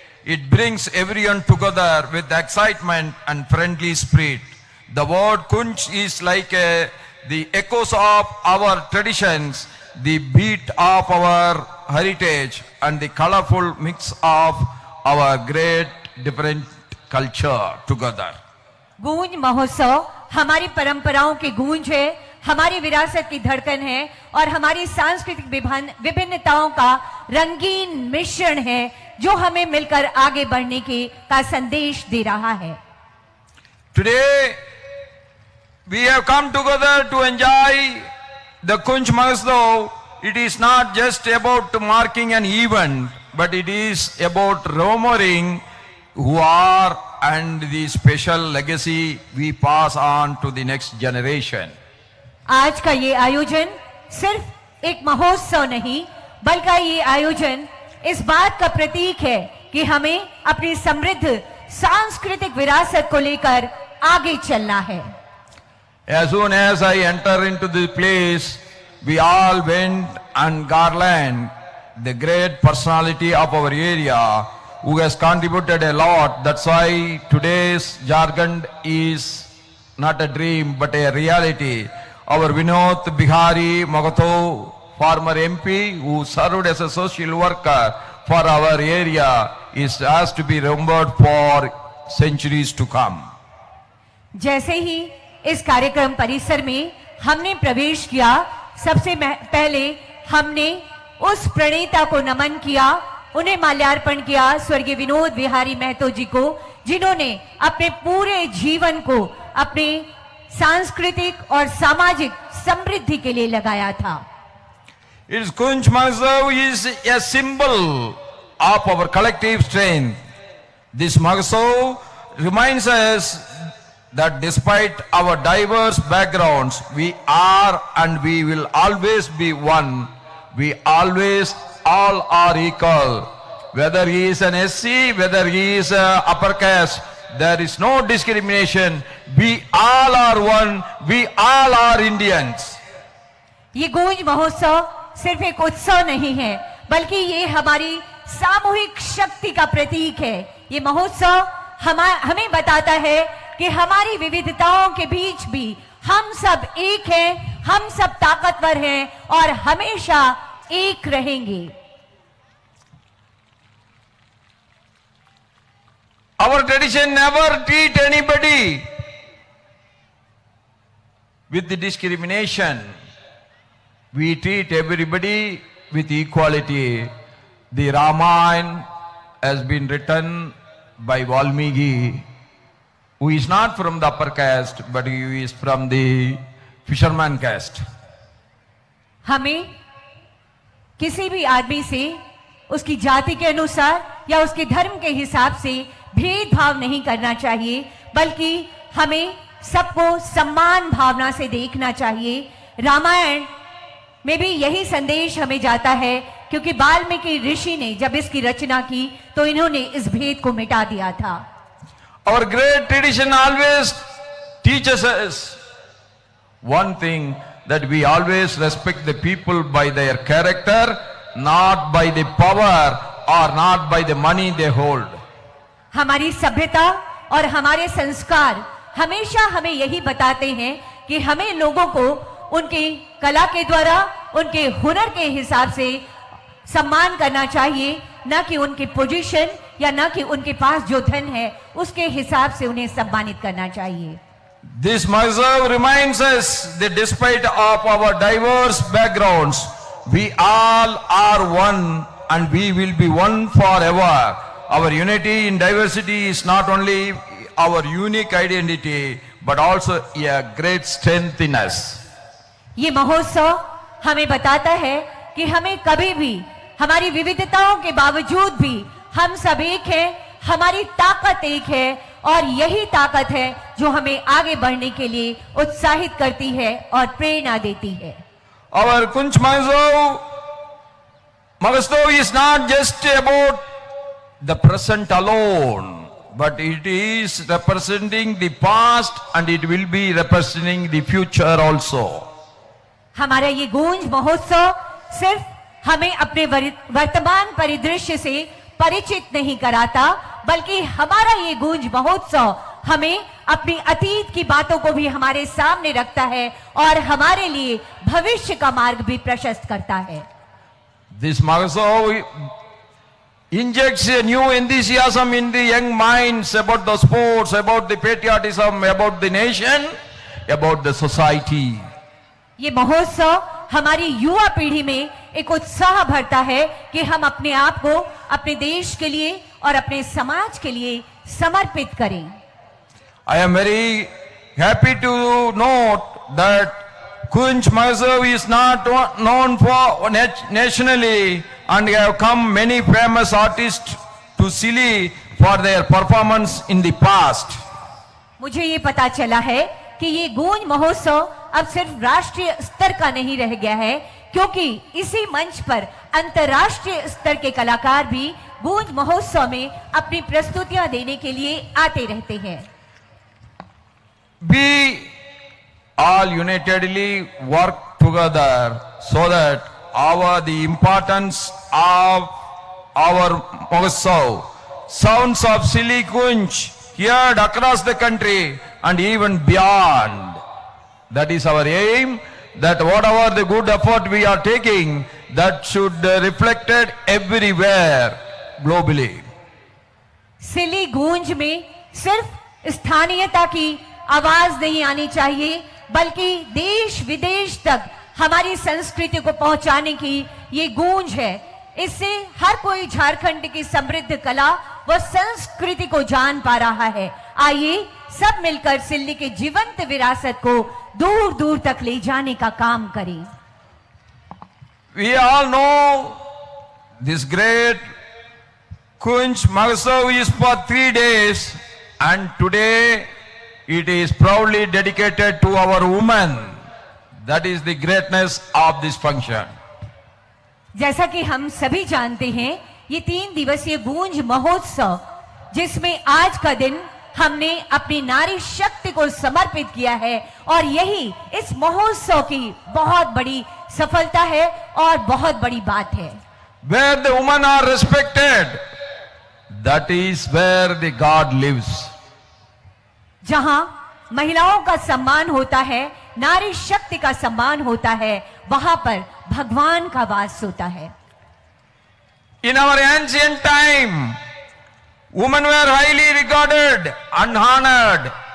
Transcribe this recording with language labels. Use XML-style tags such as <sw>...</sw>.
<en>It brings everyone together with excitement and friendly spirit. The word Kunch is like the echoes of our traditions, the beat of our heritage, and the colorful mix of our great different culture together.</en> <hi>गूंज महोत्सव हमारी परंपराओं की गूंज है, हमारी विरासत की धड़कन है और हमारी सांस्कृतिक विभिन्नताओं का रंगीन मिश्रण है जो हमें मिलकर आगे बढ़ने का संदेश दे रहा है।</hi> <en>Today we have come together to enjoy the Kunch Mahotsav. It is not just about marking an event, but it is about remembering who are and the special legacy we pass on to the next generation.</en> <hi>आज का ये आयोजन सिर्फ एक महोत्सव नहीं बल्कि ये आयोजन इस बात का प्रतीक है कि हमें अपनी समृद्ध सांस्कृतिक विरासत को लेकर आगे चलना है।</hi> <en>As soon as I enter into the place, we all went and garland the great personality of our area who has contributed a lot. That's why today's Jharkhand is not a dream but a reality. Our Vinod Bihari Mahotsav, former MP who served as a social worker for our area, has to be remembered for centuries to come.</en> <hi>जैसे ही इस कार्यक्रम परिसर में हमने प्रवेश किया, सबसे पहले हमने उस प्रणेता को नमन किया, उन्हें माल्यार्पण किया, स्वर्गीय विनोद बिहारी महतो जी को, जिन्होंने अपने पूरे जीवन को अपने सांस्कृतिक और सामाजिक समृद्धि के लिए लगाया था।</hi> <en>Its Kunch Mahotsav is a symbol of our collective strength. This Mahotsav reminds us that despite our diverse backgrounds, we are and we will always be one. We always all are equal. Whether he is an SC, whether he is upper caste, there is no discrimination. We all are one. We all are Indians.</en> <hi>ये गूंज महोत्सव सिर्फ एक उत्सव नहीं है बल्कि ये हमारी सामूहिक शक्ति का प्रतीक है। ये महोत्सव हमें बताता है कि हमारी विविधताओं के बीच भी हम सब एक हैं, हम सब ताकतवर हैं और हमेशा एक रहेंगे।</hi> <en>Our tradition never treat anybody with the discrimination. We treat everybody with equality. The Ramayana has been written by Valmiki, who is not from the upper caste, but he is from the fisherman caste.</en> <hi>हमें किसी भी आदमी से उसकी जाति के अनुसार या उसके धर्म के हिसाब से भेदभाव नहीं करना चाहिए, बल्कि हमें सबको सम्मान भावना से देखना चाहिए। रामायण में भी यही संदेश हमें जाता है, क्योंकि वाल्मीकि ऋषि ने जब इसकी रचना की तो इन्होंने इस भेद को मिटा दिया था।</hi> <en>Our great tradition always teaches us one thing, that we always respect the people by their character, not by the power or not by the money they hold.</en> <hi>हमारी सभ्यता और हमारे संस्कार हमेशा हमें यही बताते हैं कि हमें लोगों को उनकी कला के द्वारा, उनके हुनर के हिसाब से सम्मान करना चाहिए, न कि उनकी पोजीशन या न कि उनके पास जो धन है उसके हिसाब से उन्हें सम्मानित करना चाहिए।</hi> <en>This Mahotsav reminds us that despite of our diverse backgrounds, we all are one and we will be one forever. Our unity in diversity is not only our unique identity, but also a great strength in us.</en> <hi>ये महोत्सव हमें बताता है कि हमें कभी भी हमारी विविधताओं के बावजूद भी हम सब एक हैं, हमारी ताकत एक है और यही ताकत है जो हमें आगे बढ़ने के लिए उत्साहित करती है और प्रेरणा देती है.</hi> <en>Our Kunch Mahotsav is not just about the present alone, but it is representing the past and it will be representing the future also.</en> <hi>हमारा ये गूंज महोत्सव सिर्फ हमें अपने वर्तमान परिदृश्य से परिचित नहीं कराता, बल्कि हमारा ये गूंज महोत्सव हमें अपनी अतीत की बातों को भी हमारे सामने रखता है और हमारे लिए भविष्य का मार्ग भी प्रशस्त करता है.</hi> <en>This Mahotsav injects a new enthusiasm in the young minds about the sports, about the patriotism, about the nation, about the society.</en> <hi>ये महोत्सव हमारी युवा पीढ़ी में एक उत्साह भरता है कि हम अपने आप को अपने देश के लिए और अपने समाज के लिए समर्पित करें.</hi> <en>I am very happy to note that Kunch Mahotsav is not known for nationally, and have come many famous artists to Silli for their performance in the past.</en> <hi>मुझे ये पता चला है कि ये गूंज महोत्सव अब सिर्फ राष्ट्रीय स्तर का नहीं रह गया है, क्योंकि इसी मंच पर अंतर्राष्ट्रीय स्तर के कलाकार भी गूंज महोत्सव में अपनी प्रस्तुतियां देने के लिए आते रहते हैं.</hi> <en>We all unitedly work together so that the importance of our Mahotsav, sounds of Silli Kunch heard across the country and even beyond. That is our aim, that whatever the good effort we are taking, that should reflected everywhere globally.</en> <hi>सिली गूंज में सिर्फ स्थानीयता की आवाज नहीं आनी चाहिए, बल्कि देश विदेश तक हमारी संस्कृति को पहुंचाने की ये गूंज है. इससे हर कोई झारखंड की समृद्ध कला व संस्कृति को जान पा रहा है. आइए सब मिलकर सिल्ली के जीवंत विरासत को दूर दूर तक ले जाने का काम करें.</hi> <en>We all know this great Kunch Mahotsav is for 3 days, and today it is proudly dedicated to our women. That is the greatness of this function.</en> <hi>जैसा कि हम सभी जानते हैं, ये 3 दिवसीय गूंज महोत्सव, जिसमें आज का दिन हमने अपनी नारी शक्ति को समर्पित किया है, और यही इस महोत्सव की बहुत बड़ी सफलता है और बहुत बड़ी बात है.</hi> <en>Where the women are respected, that is where the God lives.</en> <hi>जहां महिलाओं का सम्मान होता है, नारी शक्ति का सम्मान होता है, वहां पर भगवान का वास होता है.</hi> <en>In our ancient time, women were highly regarded and honored.</en>